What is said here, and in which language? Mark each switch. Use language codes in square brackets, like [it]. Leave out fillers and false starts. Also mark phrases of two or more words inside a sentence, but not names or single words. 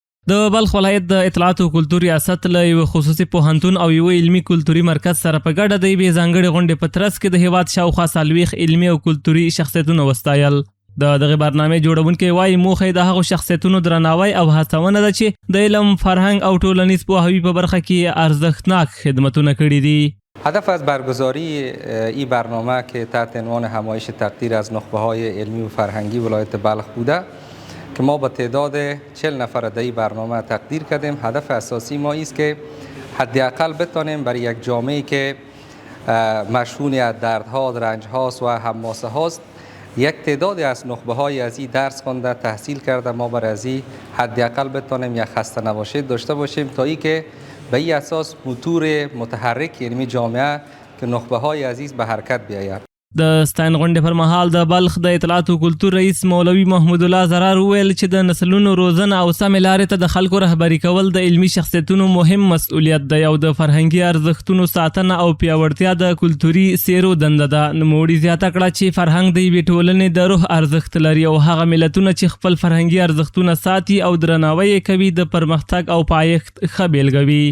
[ps] د بلخ ولایت د اطلاعات او کلتور ریاست له یو خصوصي پوهنتون او یو علمي کلتوري مرکز سره په ګډه د یوې ځانګړې غونډې په ترڅ کې د هیواد شاوخوا 40 علمي او کلتوري شخصیتونه وستایل. دغه برنامه جوړونکي وایي موخه د هغو شخصیتونو درناوی او هڅونه ده چې د علم، فرهنګ او ټولنیز پوهاوي په برخه کې ارزښتناک خدمتونه کړي دي. [fa] هدف از برگزاری این برنامه که تحت عنوان همایش تقدیر از نخبه‌های علمی و فرهنگی ولایت بلخ بوده که ما با تعداد 40 نفر در این برنامه تقدیر کردیم. هدف اساسی ما است که حداقل بتانیم برای یک جامعه‌ای که مشهون از دردها، رنج‌هاست و حماسه هاست یک تعدادی از نخبه‌های از این درس خونده، تحصیل کرده، ما برای از این حداقل بتانیم یک خسته نباشید داشته باشیم تا اینکه به این اساس موتور متحرک علمی جامعه که نخبه‌های عزیز به حرکت بیاید. [ps] د ستاین غونډې پر مهال د بلخ د اطلاعات او کلتور رئیس مولوي محمود الله زرار وویل چې د نسلونو روزنه او سمې لارې ته د خلکو رهبري کول د علمي شخصیتونو مهم مسؤلیت دی او د فرهنګي ارزښتونو ساتنه او پیاوړتیا د کلتوري سیرو دنده ده. نوموړي زیاته کړه چې فرهنګ د یوې ټولنې د روح ارزښت لري او هغه ملتونه چې خپل فرهنګي ارزښتونه ساتي او درناوی یې کوي د پرمختګ او پایښت ښه بیلګه وي.